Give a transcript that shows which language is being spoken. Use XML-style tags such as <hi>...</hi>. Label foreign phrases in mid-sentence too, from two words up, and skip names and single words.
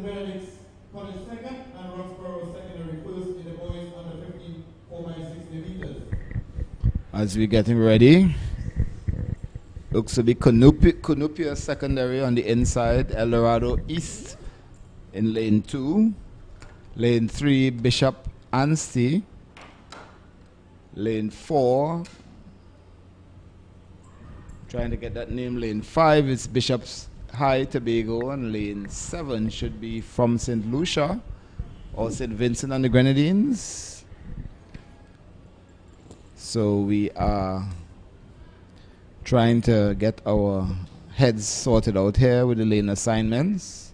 <en>Benedict's College second, and Roxboro Secondary first in the boys under 15 4x60 meters. As we're getting ready. Looks to be Cunupia Secondary on the inside, Eldorado East in lane 2. Lane 3, Bishop Anstey. Lane 4, trying to get that name. Lane 5 is Bishop's High Tobago, and lane 7 should be from St. Lucia or St. Vincent and the Grenadines. So we are trying to get our heads sorted out here with the lane assignments.</en>